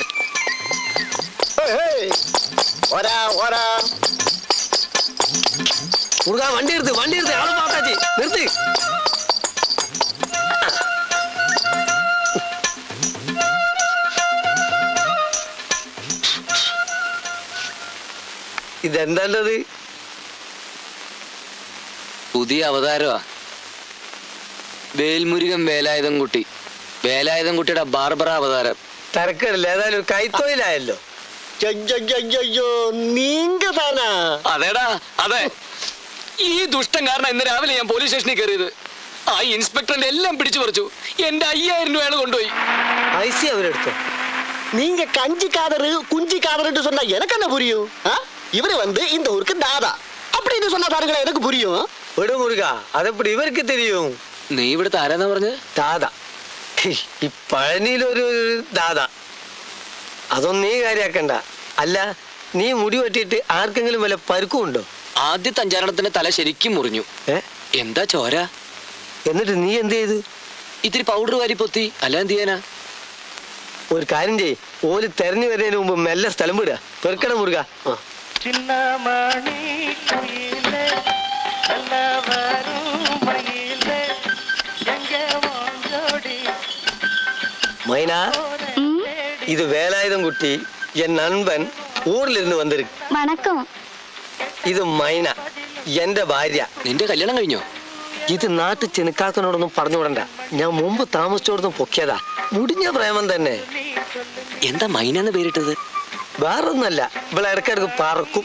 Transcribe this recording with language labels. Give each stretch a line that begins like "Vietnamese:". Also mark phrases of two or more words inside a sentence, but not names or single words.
Malayalam: ஹோய், ஹோய். ஓரா, ஓரா. മുറുകാ, വണ്ടി എടുത്ത്, വണ്ടി എടുത്ത്. ആള് പാത്താച്ചി നിർത്തി. ഇതെന്താണ്ടത്? പുതിയ അവതാരമാ. വേൽമുരുകൻ വേലായുധൻകുട്ടി. വേലായുധൻകുട്ടിയുടെ ബാർബറ അവതാരം. തരക്കേടില്ല, ഏതായാലും കൈത്തൊഴിലായല്ലോ.
Tamil: ஐயோ, நீங்க தானா?
Malayalam: അതേടാ, അതെ. ഈ ദുഷ്ടൻ കാരണം ഇന്ന് രാവിലെ ഞാൻ പോലീസ് സ്റ്റേഷനിൽ കയറിയത്. ആ ഇൻസ്പെക്ടറിന്റെ എല്ലാം പിടിച്ചു പറിച്ചു. എന്റെ 5000 രൂപയാണ് കൊണ്ടുപോയി. പൈസ അവരെടുത്തോ?
Tamil: நீங்க கஞ்சி காதரு குஞ்சி காதருன்னு சொன்னா எனக்கு என்ன புரியும்? இவரு வந்து இந்த ஊருக்கு தாதா அப்படின்னு சொன்னா பாருங்களேன், எனக்கு புரியும். விடு முறுகா, அதெப்படி இவர்க்கு தெரியும்?
Malayalam: നീ ഇവിടുത്തെ ആരാന്നാ പറഞ്ഞത്? ദാദ. ഈ പഴനിയിലൊരു ദാദ. അതൊന്നും നീ കാര്യാക്കണ്ട. അല്ല, നീ മുടി വെട്ടിയിട്ട് ആർക്കെങ്കിലും വല്ല പരുക്കും ഉണ്ടോ? ആദ്യത്തെ 5 തല ശരിക്കും മുറിഞ്ഞു. എന്താ ചോര? എന്നിട്ട് നീ എന്ത് ചെയ്ത്? ഇത്തിരി പൗഡർ വാരി പൊത്തി. അല്ല എന്ത് ചെയ്യാനാ? ഒരു കാര്യം ചെയ്യ്, ഓല് തെരഞ്ഞു വരുന്നതിന് മുമ്പ് മെല്ലെ സ്ഥലം വിടുക. പെറുക്കട മുറുക.
Tamil: மைனா, இது வேலாயுதம் குட்டி, என் நண்பன் ஊர்ல இருந்து வந்திருக்கு. വണക്കം.
Malayalam: ഇത് മൈന, എന്റെ ഭാര്യ. നിന്റെ കല്യാണം കഴിഞ്ഞോ? ഇത് നാട്ടു ചെനുക്കാക്കനോടൊന്നും പറഞ്ഞുവിടണ്ട. ഞാൻ മുമ്പ് താമസിച്ചോടൊന്നും പൊക്കിയതാ. മുടിഞ്ഞ പ്രേമം തന്നെ. എന്താ മൈനെന്ന് പേരിട്ടത്? വേറൊന്നല്ല, ഇവിടെ ഇടയ്ക്കിടക്ക് പറക്കും.